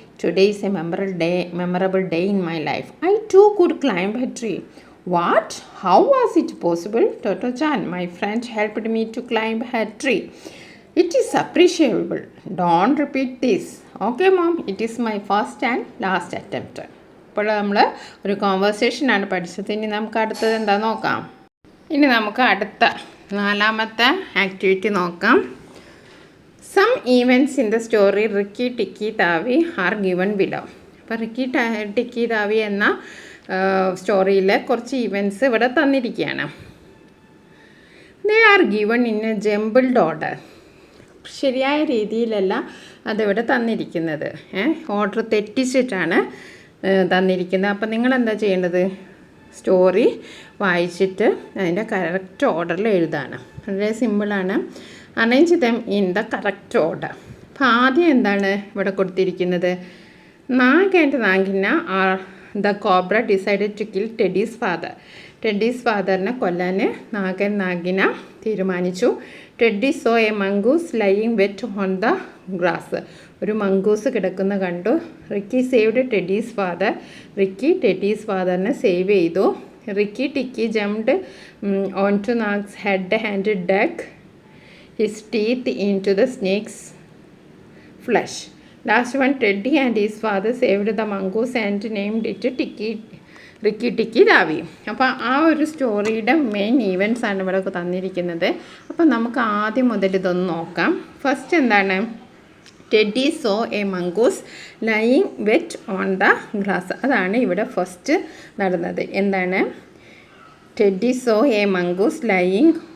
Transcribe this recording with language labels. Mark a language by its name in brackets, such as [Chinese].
[English] Today is a memorable day in my life. I too could climb a tree. What? How was it possible? Toto-chan, my friend helped me to climb a tree. It is appreciable. Don't repeat this. Okay mom, it is my first and last attempt. [Malayalam] ഇപ്പോൾ നമ്മൾ ഒരു കോൺവെർസേഷനാണ് പഠിച്ചത്. ഇനി നമുക്ക് അടുത്തത് എന്താ നോക്കാം. ഇനി നമുക്ക് അടുത്ത 4ാമത്തെ ആക്ടിവിറ്റി നോക്കാം. [English] Some events in the story Rikki Tikki Tavi are given below. [Malayalam] അപ്പോൾ റിക്കി ടിക്കി താവി എന്ന സ്റ്റോറിയിലെ കുറച്ച് ഈവൻറ്റ്സ് ഇവിടെ തന്നിരിക്കുകയാണ്. [English] They are given in a jumbled order. [Malayalam] ശരിയായ രീതിയിലല്ല അതിവിടെ തന്നിരിക്കുന്നത്. ഓർഡർ തെറ്റിച്ചിട്ടാണ് തന്നിരിക്കുന്നത്. അപ്പോൾ നിങ്ങളെന്താ ചെയ്യേണ്ടത്? സ്റ്റോറി വായിച്ചിട്ട് അതിൻ്റെ കറക്റ്റ് ഓർഡറിൽ എഴുതാണ്. വളരെ സിമ്പിളാണ്. [English] Arrange them in the correct order. [Malayalam] അപ്പോൾ ആദ്യം എന്താണ് ഇവിടെ കൊടുത്തിരിക്കുന്നത്? [English] Nag and Nagaina are the cobra decided to kill Teddy's father. [Malayalam] Teddy's ഫാദറിനെ കൊല്ലാൻ നാഗൻ നാഗിന തീരുമാനിച്ചു. [English] Teddy saw a mongoose lying wet on the grass. [Malayalam] ഒരു മംഗൂസ് കിടക്കുന്ന കണ്ടു. [English] Rikki saved Teddy's father. [Malayalam] Ricky Teddy's ഫാദറിനെ save ചെയ്തു. [English] Rikki Tikki jumped on to Nag's head and [Malayalam] dug [English] his teeth into the snake's flesh. Last one, Teddy and his father saved the mongoose and named it Rikki Tikki Tavi. [Malayalam] അപ്പോൾ ആ ഒരു സ്റ്റോറിയുടെ main events ആണ് ഇവിടെ തന്നിരിക്കുന്നത്. അപ്പോൾ നമുക്ക് ആദ്യം മുതൽ ഇതൊന്ന് നോക്കാം. ഫസ്റ്റ് എന്താണ്? [English] Teddy saw a mongoose lying wet on the grass. [Malayalam] അതാണ് ഇവിടെ ഫസ്റ്റ് നടന്നത്. എന്താണ്? [English] Teddy saw a mongoose lying